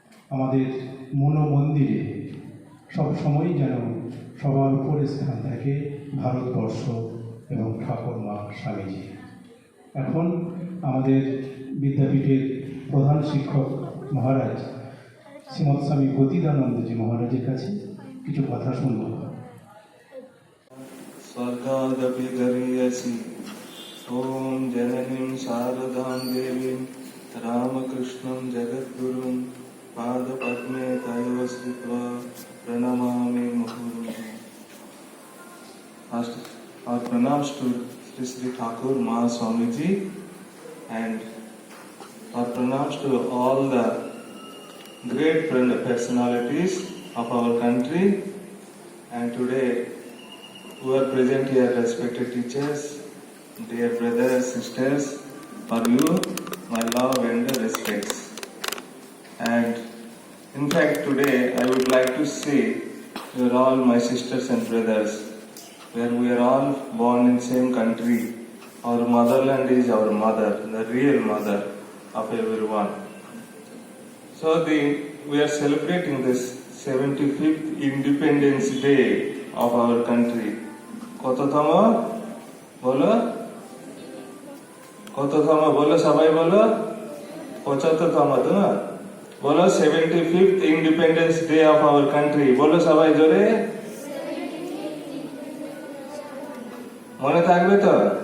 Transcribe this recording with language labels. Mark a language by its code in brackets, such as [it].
[bn] আমাদের মনোমন্দিরে সবসময় যেন সবার উপরে স্থান থাকে ভারতবর্ষ এবং ঠাকুরমা স্বামীজি। এখন আমাদের বিদ্যাপীঠের প্রধান শিক্ষক মহারাজ শ্রীমৎ স্বামী গতিদানন্দজি মহারাজের কাছে কিছু কথা শুনব। [sa] स्वर्गादपि गरीयसि ॐ जननीं शारदां देवीं रामकृष्णं जगद्गुरुं पादपद्मे तयोः स्थित्वा प्रणमामि मुहुर्मुहुः। [en] First, our pranams to Sri Thakur Ma Swamiji and our pranams to all the great personalities of our country, and today who are present here, respected teachers, dear brothers, sisters, for you my love and respects. And in fact today I would like to say you are all my sisters and brothers, where we are all born in same country. Our motherland is our mother, the real mother of everyone. So we are celebrating this 75th Independence Day of our country. [bn] কততম বলো, কততম বলো, সবাই বলো 75তম, তো বলো [en] 75th Independence Day of our country, [bn] বলো সবাই জোরে, মনে থাকবে তো?